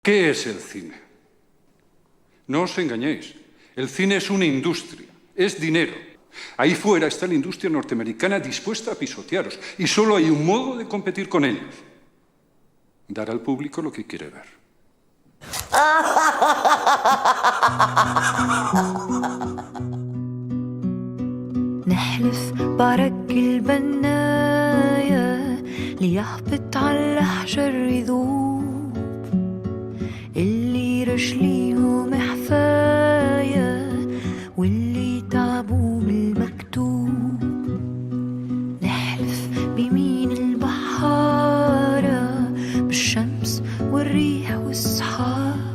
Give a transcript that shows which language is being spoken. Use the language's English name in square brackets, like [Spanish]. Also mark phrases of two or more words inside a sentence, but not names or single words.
[Spanish] ¿Qué es el cine? No os engañéis. El cine es una industria, es dinero. Ahí fuera está la industria norteamericana dispuesta a pisotearos y solo hay un modo de competir con ellos. Dar al público lo que quiere ver. [Arabic] نحلف بعرق البناية ليهبط على الحجر يذوب اللي رجلينه محفاية واللي تعبوا بالمكتوب نحلف بمين البحارة بالشمس والريح والسحاب